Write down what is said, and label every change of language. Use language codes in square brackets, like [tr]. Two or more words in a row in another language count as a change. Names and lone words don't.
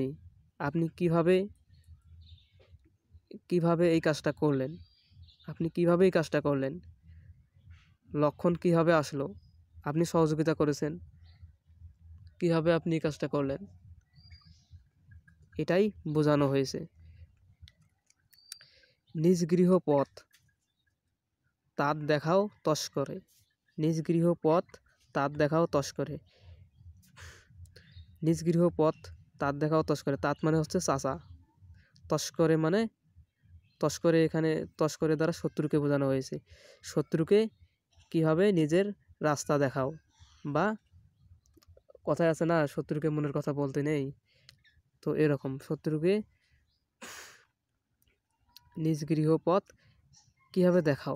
[bn] আপনি কিভাবে এই কাজটা করলেন? লক্ষণ কিভাবে আসলো? আপনি সহযোগিতা করেছেন, কিভাবে আপনি এই কাজটা করলেন? এটাই বোঝানো হয়েছে। নিজ গৃহ পথ তাত দেখাও তস্করে। নিজ গৃহ পথ তাত দেখাও তস্করে। নিজ গৃহ পথ তাত দেখাও তস্করে। তাত মানে হচ্ছে চাচা, তস্করে মানে এখানে তস্করে দ্বারা শত্রুকে বোঝানো হয়েছে। শত্রুকে কিভাবে নিজের রাস্তা দেখাও, বা কথায় আছে না, শত্রুকে মনের কথা বলতে নেই, তো এরকম শত্রুকে নিজ গৃহ পথ কিভাবে দেখাও।